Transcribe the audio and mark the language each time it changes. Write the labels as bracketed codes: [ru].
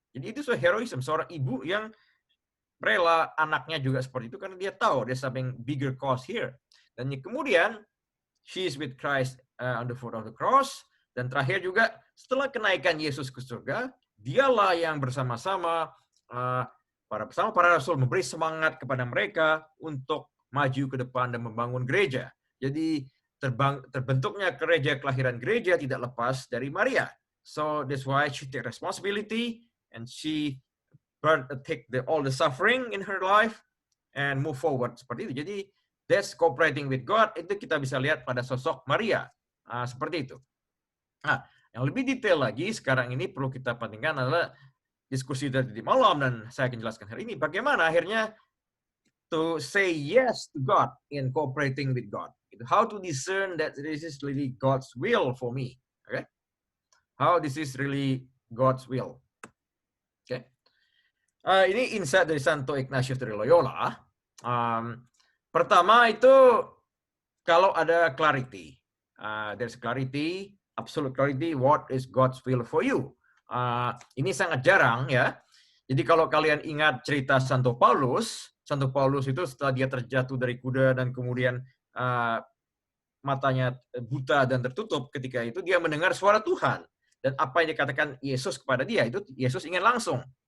[id] Jadi itu heroism, seorang ibu yang rela anaknya juga seperti itu karena dia tahu [en] there's something bigger cause here. [id] Dan kemudian [en] she is with Christ on the foot of the cross. [id] Dan terakhir juga setelah kenaikan Yesus ke surga, dialah yang bersama-sama para rasul memberi semangat kepada mereka untuk maju ke depan dan membangun gereja. Jadi terbentuknya gereja, kelahiran gereja tidak lepas dari Maria. [en] So that's why she take responsibility and she take all the suffering in her life and move forward [id] seperti itu. Jadi [en] that's cooperating with God. [id] Itu kita bisa lihat pada sosok Maria seperti itu. Nah, yang lebih detail lagi sekarang ini perlu kita pentingkan adalah diskusi dari malam dan saya akan jelaskan hari ini bagaimana akhirnya [en] to say yes to God in cooperating with God. How to discern that this is really God's will for me. Okay? How this is really God's will. Okay? [id] Ini insight dari Santo Ignatius dari Loyola. Pertama itu kalau ada clarity. [en] There's clarity, absolute clarity, what is God's will for you. [id] Ini sangat jarang ya. Jadi kalau kalian ingat cerita Santo Paulus itu setelah dia terjatuh dari kuda dan kemudian matanya buta dan tertutup, ketika itu dia mendengar suara Tuhan. Dan apa yang dikatakan Yesus kepada dia, itu Yesus ingin langsung.